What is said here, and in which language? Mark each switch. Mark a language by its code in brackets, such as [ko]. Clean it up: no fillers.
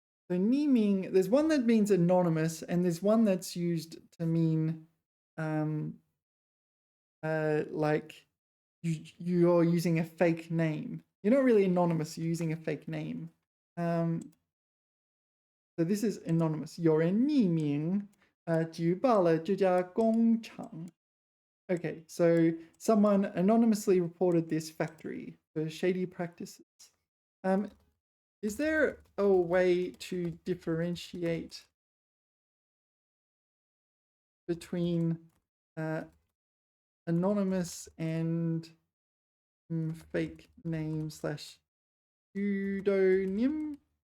[en] So 匿名, there's one that means anonymous, and there's one that's used to mean like you're using a fake name. You're not really anonymous, you're using a fake name. So this is anonymous. [zh] 有人匿名举报了这家工厂. [en] Okay, so someone anonymously reported this factory for shady practices. Is there a way to differentiate between anonymous and fake name / pseudonym?